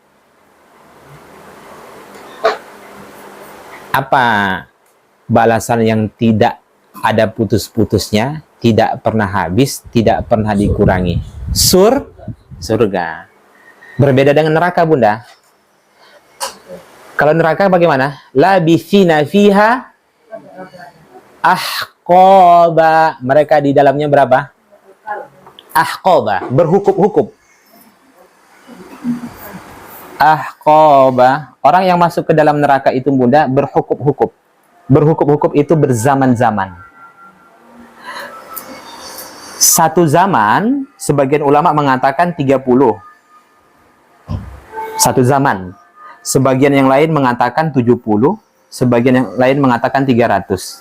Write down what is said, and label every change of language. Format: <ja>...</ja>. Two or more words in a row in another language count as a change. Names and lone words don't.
<id>Apa balasan yang tidak ada putus-putusnya, tidak pernah habis, tidak pernah dikurangi? Surga. Berbeda dengan neraka, Bunda. Kalau neraka bagaimana?</id> <ar>لابثين فيها أحقابا.</ar> <id>Mereka di dalamnya berapa? Ahqaba, berhukup-hukup. Ahqaba. Orang yang masuk ke dalam neraka itu, Bunda, berhukup-hukup. Berhukup-hukup itu berzaman-zaman. Satu zaman, sebagian ulama mengatakan 30. Satu zaman. Sebagian yang lain mengatakan 70. Sebagian yang lain mengatakan 300.</id>